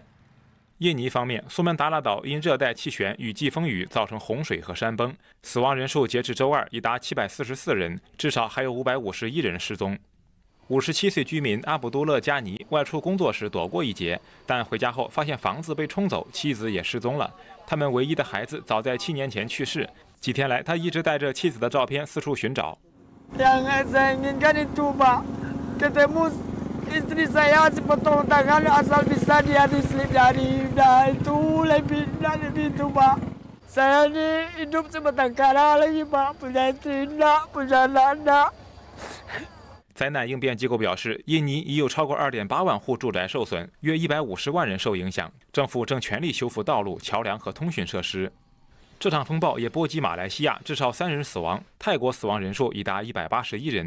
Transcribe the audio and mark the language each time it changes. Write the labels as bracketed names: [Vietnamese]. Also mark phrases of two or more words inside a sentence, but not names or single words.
[Chinese] 印尼方面，苏门答腊岛因热带气旋与季风雨造成洪水和山崩，死亡人数截至周二已达744人，至少还有551人失踪。57岁居民阿卜杜勒加尼外出工作时躲过一劫，但回家后发现房子被冲走，妻子也失踪了。他们唯一的孩子早在7年前去世，几天来他一直带着妻子的照片四处寻找。 [Indonesian] Yang saya inginkan itu, Pak, ketemu istri saya sepotong tangan asal bisa dia diselip dari itu lebih itu, Pak. Saya ini hidup sebatang kara lagi, Pak, punya istri enggak, punya anak. [Chinese] 灾难应变机构表示，印尼已有超过2.8万户住宅受损，约150万人受影响。政府正全力修复道路、桥梁和通讯设施。这场风暴也波及马来西亚，至少3人死亡，泰国死亡人数已达181人。